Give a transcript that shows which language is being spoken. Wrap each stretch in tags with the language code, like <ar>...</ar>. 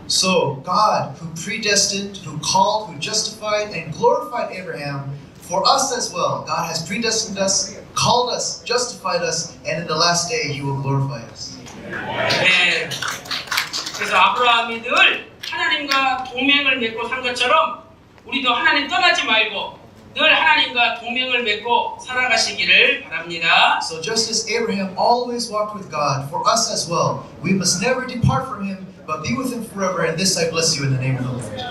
<en>So God, who predestined, who called, who justified, and glorified Abraham, for us as well, God has predestined us, called us, justified us, and in the last day He will glorify us.</en> <ko>네. 그래서 아브라함이 늘 하나님과 동맹을 맺고 산 것처럼 우리도 하나님 떠나지 말고 늘 하나님과 동맹을 맺고 살아가시기를 바랍니다.</ko> <en>So just as Abraham always walked with God, for us as well, we must never depart from Him, but be with Him forever. And this I bless you in the name of the Lord.</en>